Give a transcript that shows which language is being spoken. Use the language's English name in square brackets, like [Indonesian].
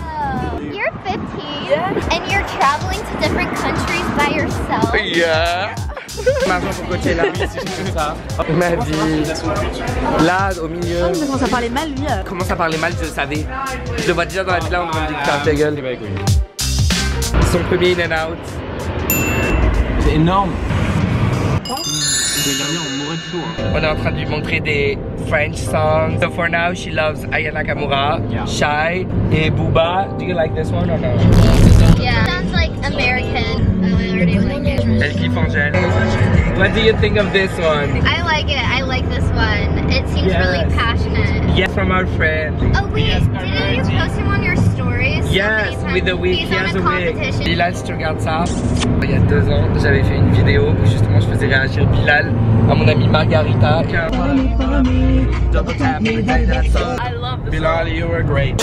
[English] Oh, you're 15 and you're traveling to different countries by yourself. Yeah. [French] Maintenant pour Coachella, si je fais ça. Ma vie. Là, au milieu. Il commence à parler mal, lui. Commence à parler mal, je le savais. Je le vois déjà dans la villa, on me dit que ta gueule. Son premier in and out. C'est énorme. On est en train de lui montrer des [English] French songs. So for now, she loves [French] Aya Nakamura, Shy, et Booba. [English] Do you like this one or no? Yeah, sounds like American. I already like it. [French] Elle kiffe Angèle. [English] What do you think of this one? I like it. I like this one. It seems really passionate. Yeah, from our friend. Oh wait, didn't you post him on your stories? Yes, with the wig. He's on a competition. [French] Bilal, si tu regardes ça, il y a 2 ans, j'avais fait une vidéo où justement je faisais réagir Bilal à mon amie Margarita. [English] I love this Bilal, you were great.